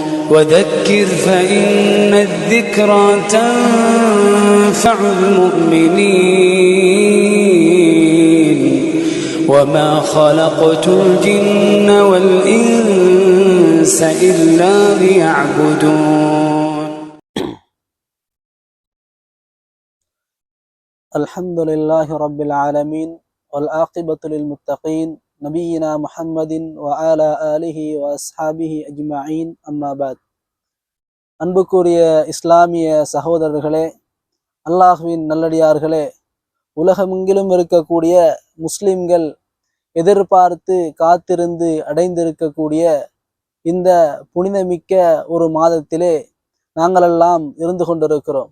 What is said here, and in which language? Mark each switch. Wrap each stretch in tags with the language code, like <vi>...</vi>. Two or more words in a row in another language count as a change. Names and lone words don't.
<ar>وذكر فإن الذكرى تنفع المؤمنين وما خلقت الجن والإنس إلا ليعبدون. الحمد لله رب العالمين والعاقبة للمتقين نبينا محمد وعلى آله وأصحابه أجمعين أما بعد.</ar> <ta>அன்புக்குரிய இஸ்லாமிய சகோதரர்களே, அல்லாஹ்வின் நல்லடியார்களே, உலகமெங்கிலும் இருக்கக்கூடிய முஸ்லிம்கள் எதிர்பார்த்து காத்திருந்து அடைந்திருக்கக்கூடிய இந்த புனிதமிக்க ஒரு மாதத்திலே நாங்களெல்லாம் இருந்து கொண்டிருக்கிறோம்.</ta>